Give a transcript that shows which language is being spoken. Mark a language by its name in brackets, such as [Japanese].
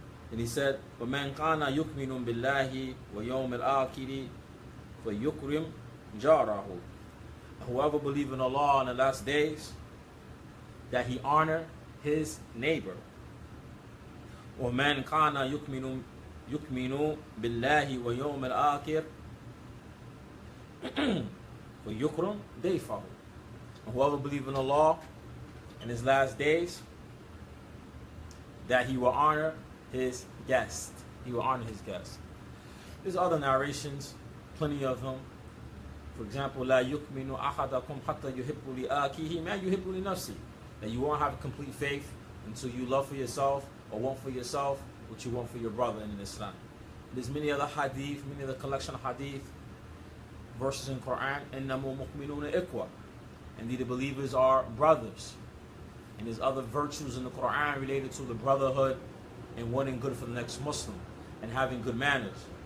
[English] And he said, [Arabic] وَمَنْ كَانَ يُؤْمِنُ بِاللَّهِ وَيَوْمِ الْآخِرِ فَيُكْرِمْ جَارَهُ. [English] Whoever believes in Allah in the last days, that he honor his neighbor. [Arabic] وَمَنْ كَانَ يُؤْمِنُ بِاللَّهِ وَيَوْمِ الْآخِرِ فَيُكْرِمْ ضَيْفَهُ. [English] Whoever believes in Allah in his last days, that he will honor his guest. He will honor his guest. There's other narrations, plenty of them. For example, [Arabic] لا يؤمن أحدكم حتى يحب لأخيه ما يحب لنفسه. [English] That you won't have complete faith until you love for yourself or want for yourself what you want for your brother in Islam. There's many other hadith, many other collection of hadith, verses in Quran. [Arabic] إنما مؤمنون إخوة. [English] Indeed, the believers are brothers. And there's other virtues in the Quran related to the brotherhood and wanting good for the next Muslim and having good manners.